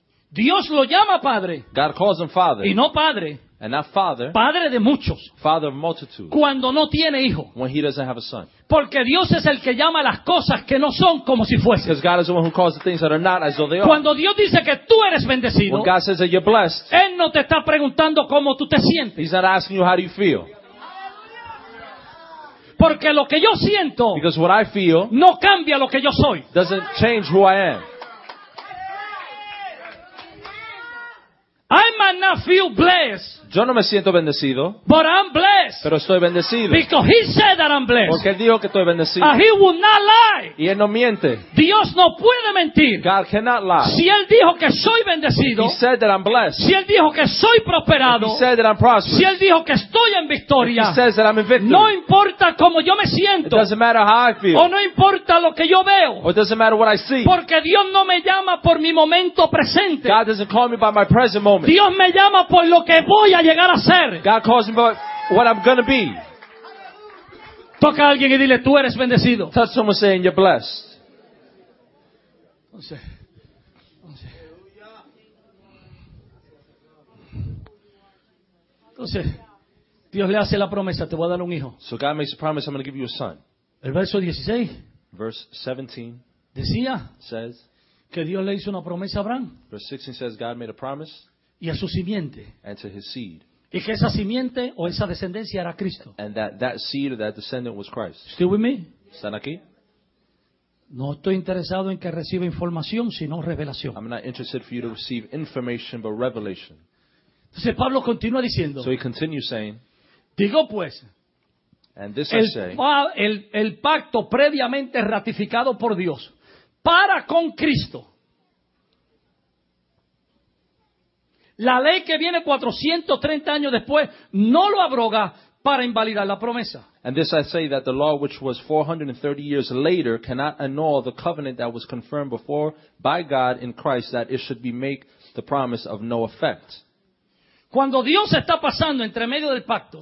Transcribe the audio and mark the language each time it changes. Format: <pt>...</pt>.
<es>Dios lo llama padre.</es> <en>God calls him father.</en> <es>Y no padre.</es> <en>And not father.</en> <es>Padre de muchos.</es> <en>Father of multitudes.</en> <es>Cuando no tiene hijo.</es> <en>When he doesn't have a son.</en> <es>Porque Dios es el que llama las cosas que no son como si fuesen.</es> <en>Because God is the one who calls the things that are not as though they are.</en> <es>Cuando Dios dice que tú eres bendecido.</es> <en>When God says that you're blessed.</en> <es>Él no te está preguntando cómo tú te sientes.</es> <en>He's not asking you how do you feel.</en> <es>Porque lo que yo siento.</es> <en>Because what I feel.</en> <es>No cambia lo que yo soy.</es> <en>Doesn't change who I am. I might not feel blessed.</en> <es>Yo no me siento bendecido.</es> <en>But I'm blessed.</en> <es>Pero estoy bendecido.</es> <en>Because he said that I'm blessed.</en> <es>Porque él dijo que estoy bendecido.</es> <en>And he will not lie.</en> <es>Y él no miente. Dios no puede mentir.</es> <en>God cannot lie.</en> <es>Si él dijo que soy bendecido.</es> <en>He said that I'm blessed.</en> <es>Si él dijo que soy prosperado.</es> <en>He said that I'm prosperous.</en> <es>Si él dijo que estoy en victoria.</es> <en>He says that I'm in victory.</en> <es>No importa cómo yo me siento.</es> <en>It doesn't matter how I feel.</en> <es>O no importa lo que yo veo.</es> <en>Or it doesn't matter what I see.</en> <es>Porque Dios no me llama por mi momento presente.</es> <en>God doesn't call me by my present moment.</en> <es>Dios me llama por lo que voy a llegar a ser.</es> <en>God calls me by what I'm gonna be.</en> <es>Toca a alguien y dile, tú eres bendecido.</es> <en>Touch someone saying you're blessed.</en> <es>Entonces, Dios le hace la promesa, te voy a dar un hijo.</es> <en>So God makes a promise, I'm gonna give you a son.</en> <es>El verso 16.</es> <en>Verse</en> <es>17. Decía.</es> <en>Says.</en> <es>Que Dios le hizo una promesa a Abraham.</es> <en>Verse 16 says God made a promise.</en> <es>Y a su simiente.</es> <en>And to his seed.</en> <es>Y que esa simiente o esa descendencia era Cristo.</es> <en>And that seed or that descendant was Christ. Still with me?</en> <es>¿Están aquí? No estoy interesado en que reciba información, sino revelación.</es> <en>I'm not interested for you to receive information, but revelation.</en> <es>Entonces Pablo continúa diciendo.</es> <en>So he continues saying.</en> <es>Digo pues.</es> <en>And this</en> <es>el,</es> <en>I say.</en> <es>El pacto previamente ratificado por Dios para con Cristo. La ley que viene 430 años después no lo abroga para invalidar la promesa.</es> <en>And this I say that the law which was 430 years later cannot annul the covenant that was confirmed before by God in Christ that it should be make the promise of no effect.</en> <es>Cuando Dios está pasando entre medio del pacto.</es>